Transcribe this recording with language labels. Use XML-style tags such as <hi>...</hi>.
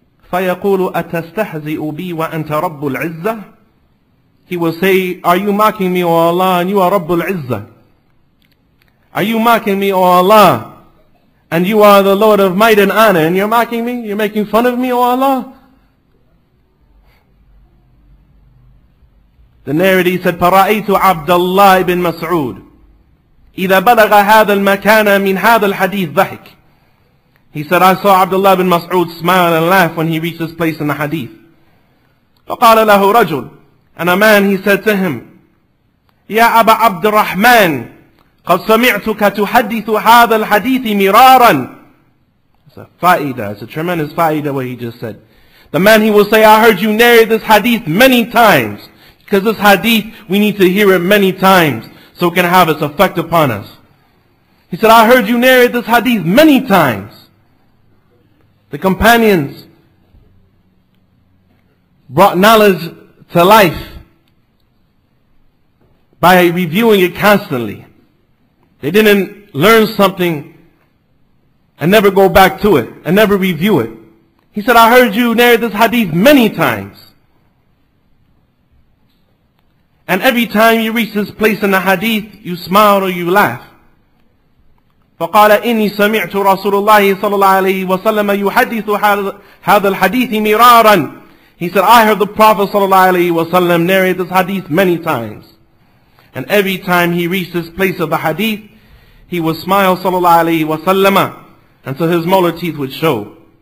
<ar>فَيَقُولُ أَتَسْتَحْزِئُ بِي وَأَنْتَ رَبُّ الْعِزَّةِ.</ar> <en>He will say, are you mocking me, O Allah, and you are Rabbul Izzah? Are you mocking me, O Allah, and you are the Lord of might and honor, and you're mocking me? You're making fun of me, O Allah? The narrator said,</en> <ar>فَرَأَيْتُ عَبْدَ اللَّهِ بن مسعود إِذَا بَلَغَ هَذَا الْمَكَانَ مِنْ هَذَا الْحَدِيثِ ضَحِكَ.</ar> <en>He said, I saw Abdullah bin Mas'ud smile and laugh when he reached this place in the hadith.</en> <ar>فَقَالَ لَهُ رَجُلٌ,</ar> <en>and a man, he said to him,</en> <ar>يَا أَبَا عَبْدِ الرَّحْمَنِ قَدْ سَمِعْتُكَ تُحَدِّثُ هَذَا الْحَدِيثِ مِرَارًا.</ar> <en>It's a fa'idah, it's a tremendous fa'idah what he just said. The man, he will say, I heard you narrate this hadith many times, because this hadith, we need to hear it many times so it can have its effect upon us. He said, I heard you narrate this hadith many times. The companions brought knowledge to life by reviewing it constantly. They didn't learn something and never go back to it and never review it. He said, I heard you narrate this hadith many times. And every time you reach this place in the hadith, you smile or you laugh.</en> <ar>فقال إني سمعت رسول الله صلى الله عليه وسلم يحدث هذا الحديث مرارا.</ar> <en>He said, I heard the Prophet صلى الله عليه وسلم narrate this hadith many times. And every time he reached this place of the hadith, he would smile صلى الله عليه وسلم until his molar teeth would show.</en>